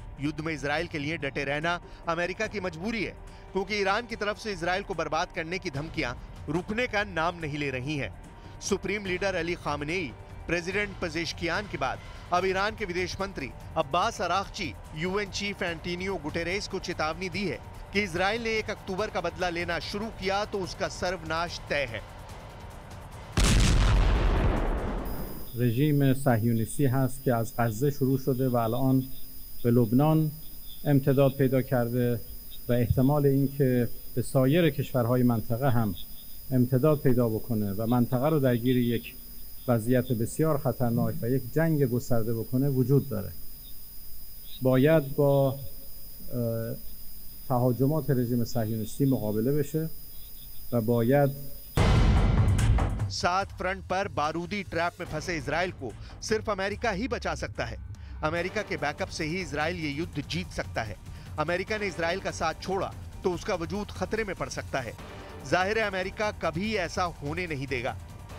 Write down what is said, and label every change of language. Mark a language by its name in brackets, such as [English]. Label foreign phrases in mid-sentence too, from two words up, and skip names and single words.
[Hindi] युद्ध में इजराइल के लिए डटे रहना अमेरिका की मजबूरी है, क्योंकि ईरान की तरफ से इजराइल को बर्बाद करने की धमकियां रुकने का नाम नहीं ले रही हैं। सुप्रीम लीडर अली खामनेई, प्रेसिडेंट पेजेश्कियान के बाद अब ईरान के विदेश मंत्री अब्बास अरागची यूएन चीफ एंटोनियो गुटेरेस को चेतावनी दी है कि इजराइल ने 1 अक्टूबर का बदला लेना शुरू किया तो उसका सर्वनाश तय है। [Persian] رژیم صهیونیستی هست که از غزه شروع شده و الان به لبنان امتداد پیدا کرده و احتمال اینکه به سایر کشورهای منطقه هم امتداد پیدا بکنه و منطقه رو درگیر یک وضعیت بسیار خطرناک و یک جنگ گسترده بکنه وجود داره. باید با تهاجمات رژیم صهیونیستی مقابله بشه و باید [Hindi] 7 फ्रंट पर बारूदी ट्रैप में फंसे इजराइल को सिर्फ अमेरिका ही बचा सकता है। अमेरिका के बैकअप से ही इजराइल ये युद्ध जीत सकता है। अमेरिका ने इजराइल का साथ छोड़ा तो उसका वजूद खतरे में पड़ सकता है। जाहिर है अमेरिका कभी ऐसा होने नहीं देगा।